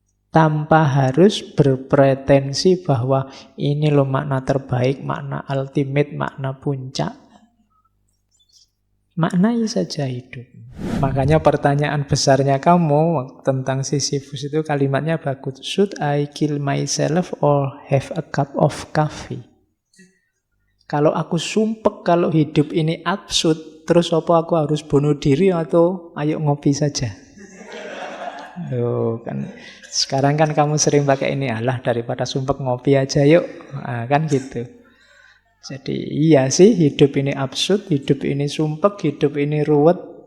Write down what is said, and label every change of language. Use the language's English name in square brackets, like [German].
[Indonesian] Tanpa harus berpretensi bahwa ini loh makna terbaik, makna ultimate, makna puncak. Maknai saja hidup. Makanya pertanyaan besarnya kamu tentang Sisyphus itu kalimatnya bagus. [English] Should I kill myself or have a cup of coffee? [Indonesian] Kalau aku sumpek kalau hidup ini absurd, terus apa aku harus bunuh diri atau ayo ngopi saja? Loh, kan sekarang kan kamu sering pakai ini, alah daripada sumpek ngopi aja yuk. Nah, kan gitu. Jadi iya sih hidup ini absurd, hidup ini sumpek, hidup ini ruwet.